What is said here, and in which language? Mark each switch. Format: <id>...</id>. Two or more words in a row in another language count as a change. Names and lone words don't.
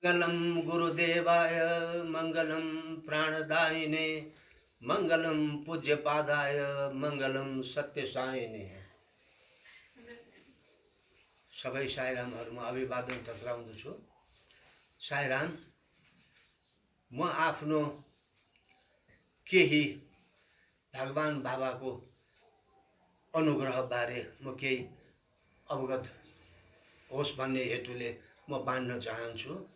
<sa>मंगलम गुरुदेवाय मंगलम प्राणदायिने मंगलम पूज्यपादाय मंगलम सत्यसायिने।</sa> <ne>सबै साईरामहरुमा अभिवादन टक्राउँदछु। साईराम, म आफ्नो केही भगवान बाबाको अनुग्रह बारे म केही अवगत होस् भन्ने हेतुले म बाँड्न चाहन्छु।</ne>